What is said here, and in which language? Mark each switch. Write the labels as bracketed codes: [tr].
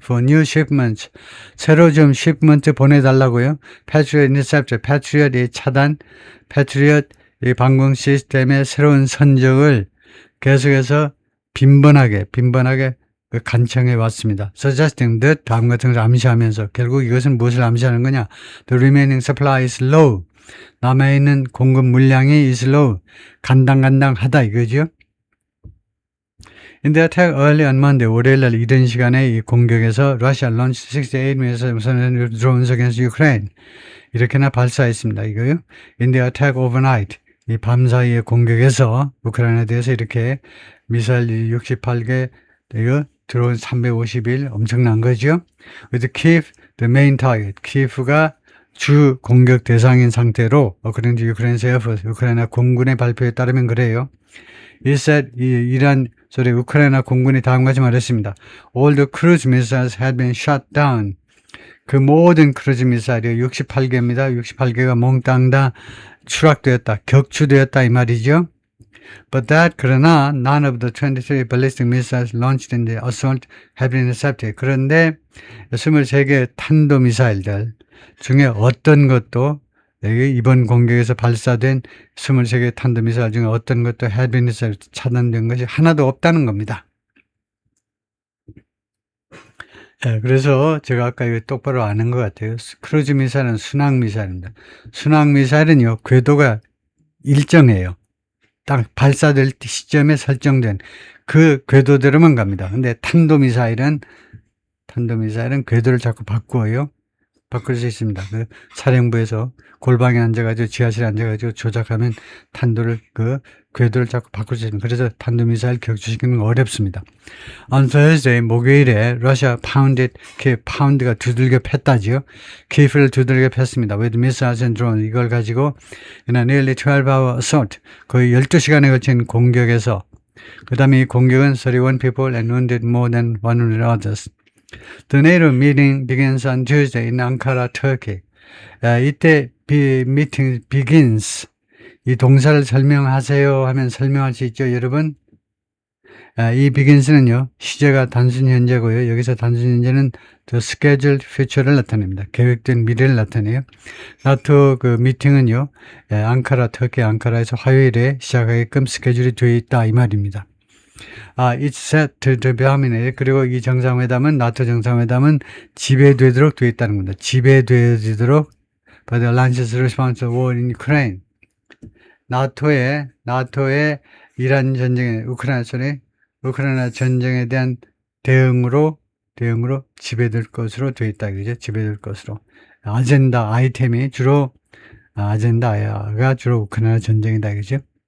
[en] For new shipments, [ko] 새로 좀 [en] shipment 보내달라고요. [ko] Patriot interceptor, Patriot 차단, Patriot 이 방공 시스템의 새로운 선적을 계속해서 빈번하게 간청해 왔습니다. [en] Suggesting that [ko] 다음 같은 것을 암시하면서 결국 이것은 무엇을 암시하는 거냐? [en] The remaining supply is low. [ko] 남아있는 공급 물량이 [en] is low. [ko] 간당간당하다 이거죠. [en] In the attack early on Monday, [ko] 월요일날 이른 시간에 이 공격에서 [en] Russia launched 68 missiles drones against Ukraine. [ko] 이렇게나 발사했습니다. 이거요. [en] In the attack overnight. [ko] 이 밤 사이의 공격에서 우크라이나에 대해서 이렇게 미사일 68개, 이거 드론 351 엄청난 거죠. [en] With Kyiv, the main target. [ko] 키예프가 주 공격 대상인 상태로 그런지 우크라이나 공군의 발표에 따르면 그래요. [en] It said [ko] 우크라이나 공군이 다음까지 말했습니다. [en] All the cruise missiles had been shot down. [ko] 그 모든 크루즈 미사일이 68개입니다. 68개가 몽땅 다 추락되었다, 격추되었다 이 말이죠. [en] But [ko] 그러나 [en] none of the 23 ballistic missiles launched in the assault have been intercepted. [ko] 그런데 23개 탄도미사일들 중에 어떤 것도 이번 공격에서 발사된 23개 탄도미사일 중에 어떤 것도 [en] have been intercepted, [ko] 차단된 것이 하나도 없다는 겁니다. 그래서 제가 아까 이거 똑바로 아는 것 같아요. 크루즈 미사일은 순항 미사일입니다. 순항 미사일은요, 궤도가 일정해요. 딱 발사될 시점에 설정된 그 궤도대로만 갑니다. 근데 탄도미사일은 궤도를 자꾸 바꾸어요. 바꿀 수 있습니다. 그 사령부에서 골방에 앉아가지고 지하실에 앉아가지고 조작하면 궤도를 자꾸 바꿀 수 있습니다. 그래서 탄도미사일 격추시키는 건 어렵습니다. [en] On Thursday, [ko] 목요일에 러시아 파운드가 두들겨 팼다지요. 키예프를 두들겨 팼습니다. [en] With missiles and drones. [ko] 이걸 가지고 [en] in a nearly 12-hour assault, [ko] 거의 12시간에 걸친 공격에서 그 다음에 이 공격은 [en] 31 people and wounded more than 100 others. The NATO meeting begins on Tuesday in Ankara, Turkey. [ko] 이때 [en] meeting begins. [ko] 이 동사를 설명하세요 하면 설명할 수 있죠, 여러분? 이 begins는요, 시제가 단순 현재고요. 여기서 단순 현재는 [en] the scheduled future [ko] 를 나타냅니다. 계획된 미래를 나타내요. 나토 그 미팅은요, 터키 앙카라에서 화요일에 시작하게끔 스케줄이 되어 있다 이 말입니다. [en] It's set to dominate. [ko] 그리고 이 정상회담은, 나토 정상회담은 지배되도록 되어 있다는 겁니다. 지배되도록 [en] by the alliance's response to war in Ukraine. [ko] 나토의 이란 전쟁에 우크라이나 전쟁에 대한 대응으로 지배될 것으로 되어 있다. 그죠? 지배될 것으로. 아이템이 주로 아젠다가 주로 우크라이나 전쟁이다. 그죠?